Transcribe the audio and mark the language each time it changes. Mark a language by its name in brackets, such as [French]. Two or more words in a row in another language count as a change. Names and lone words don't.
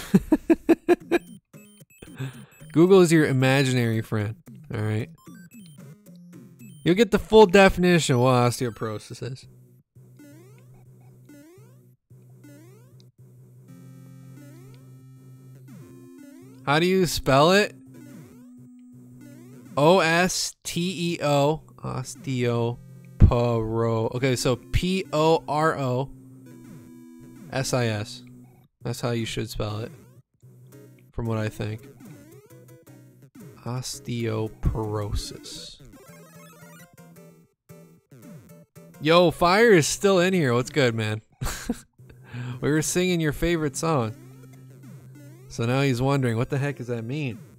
[English] Google is your imaginary friend, alright? You'll get the full definition of what osteoporosis is. How do you spell it? O-S-T-E-O. Osteoporo. Okay, so P-O-R-O-S-I-S. That's how you should spell it. From what I think. Osteoporosis. Yo, Fire is still in here. What's good, man? We were singing your favorite song. So now he's wondering, what the heck does that mean?